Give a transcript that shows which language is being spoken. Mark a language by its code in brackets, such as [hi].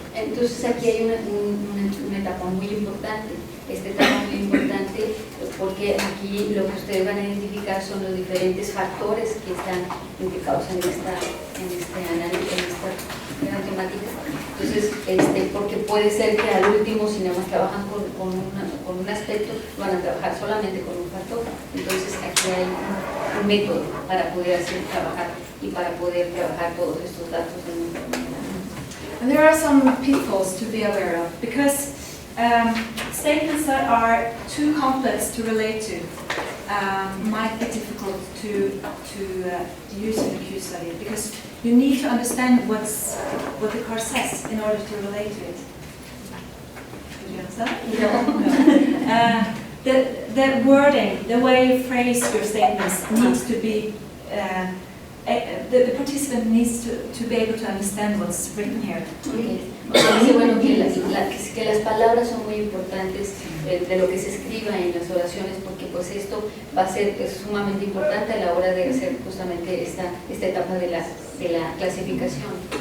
[es] Entonces aquí hay una etapa muy importante, esta etapa muy importante porque aquí lo que ustedes van a identificar son los diferentes factores que están implicados en este análisis, en esta temática. Entonces, porque puede ser que al último, si nada más trabajan con un aspecto, van a trabajar solamente con un factor. Entonces aquí hay un método para poder hacer trabajar y para poder trabajar todos estos datos en un momento. [en] And there are some pitfalls to be aware of, because statements that are too complex to relate to might be difficult to use in a Q study, because you need to understand what the course says in order to relate to it. Did you understand? No. The wording, the way you phrase your statements needs to be the participant needs to be able to understand what's written here. Okay. [es] Dice, bueno, que las palabras son muy importantes de lo que se escriba en las oraciones, porque pues esto va a ser sumamente importante a la hora de hacer justamente esta etapa de la clasificación.